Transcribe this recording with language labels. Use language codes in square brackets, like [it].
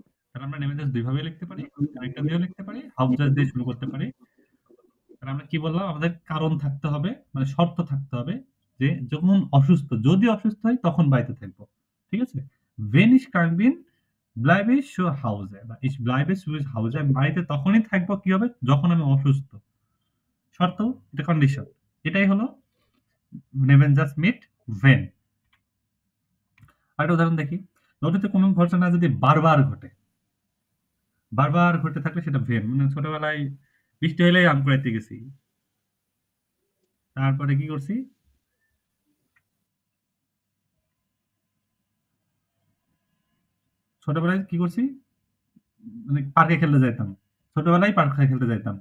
[bn] তাহলে আমরা নেমেজাজ দুইভাবে লিখতে পারি, আরেকটা দিয়েও লিখতে পারি, হাউজাস দিয়ে শুরু করতে পারি। তাহলে আমরা কি বললাম, আমাদের কারণ থাকতে হবে, মানে শর্ত থাকতে হবে যে যখন অসুস্থ, যদি অসুস্থ হয় তখন বাড়িতে থাকবো, ঠিক আছে। [de] Wenn ich krank bin, bleibe ich zu Hause, বা ich bleibe zu Hause, [bn] আমি বাড়িতে তখনই থাকবো কি হবে, যখন আমি অসুস্থ। শর্ত, এটা কন্ডিশন, এটাই হলো নেভেনজাস মিট ভেন। আরেকটা উদাহরণ দেখি, ওটাতে কোনো ঘটনা যদি বারবার ঘটে, বারবার ঘটে থাকলে সেটা ভেন। মানে ছোটবেলায় বৃষ্টি হলেই আম কুড়াইতে গেছি, তারপরে কি করছি, ছোটবেলায় কি করছি, মানে পার্কে খেলতে যাইতাম, ছোটবেলায় পার্কে খেলতে যাইতাম।